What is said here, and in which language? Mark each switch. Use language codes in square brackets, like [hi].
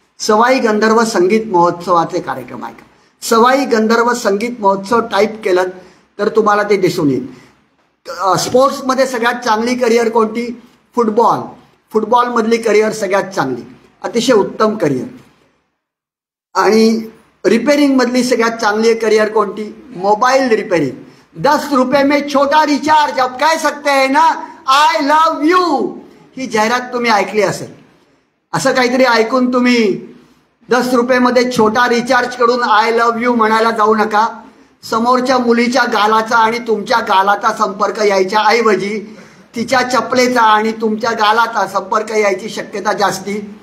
[mr] सवाई गंधर्व संगीत महोत्सवाचे कार्यक्रम ऐका. सवाई गंधर्व संगीत महोत्सव टाईप केलं तर तुम्हाला ते दिसून येईल. स्पोर्ट्समध्ये सगळ्यात चांगली करिअर कोणती? फुटबॉलमधली करिअर सगळ्यात चांगली, अतिशय उत्तम करिअर. आणि रिपेरिंगमधली सगळ्यात चांगली करिअर कोणती? Mobile repairing. [hi] 10 रुपये में छोटा रिचार्ज, अब कह सकते हैं ना [en] I love you. [mr] ही जाहिरात तुम्ही ऐकली असेल. असं काहीतरी ऐकून तुम्ही 10 रुपयेमध्ये छोटा रिचार्ज करून [en] I love you [mr] म्हणायला जाऊ नका. समोरच्या मुलीच्या गालाचा आणि तुमच्या गालाचा संपर्क यायच्या ऐवजी तिच्या चपलेचा आणि तुमच्या गालाचा संपर्क यायची शक्यता जास्ती.